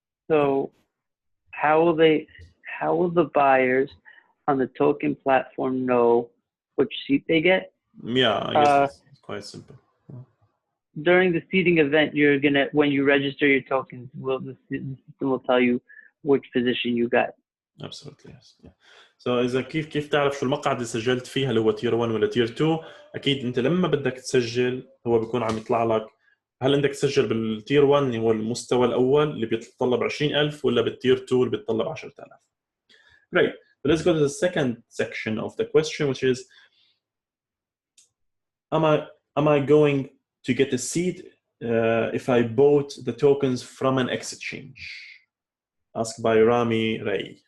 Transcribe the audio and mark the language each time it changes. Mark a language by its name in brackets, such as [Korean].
[English] So how will the buyers on the token platform know which seat they get? Yeah, I guess it's quite simple. During the seeding event, when you register your tokens, the system will tell you which position you got. Absolutely, yes. Yeah. [Arabic] So إذا كيف تعرف شو المقعد اللي سجلت فيها اللي هو تير 1 ولا تير 2؟ أكيد أنت لما بدك تسجل هو بيكون عم يطلع لك هل بدك تسجل بالتير 1 اللي هو المستوى الأول اللي بيتطلب 20,000 ولا بالتير 2 اللي بيتطلب 10,000. [English] Great. So let's go to the second section of the question, which is, am I going to get a seed if I bought the tokens from an exchange? Asked by Rami Ray.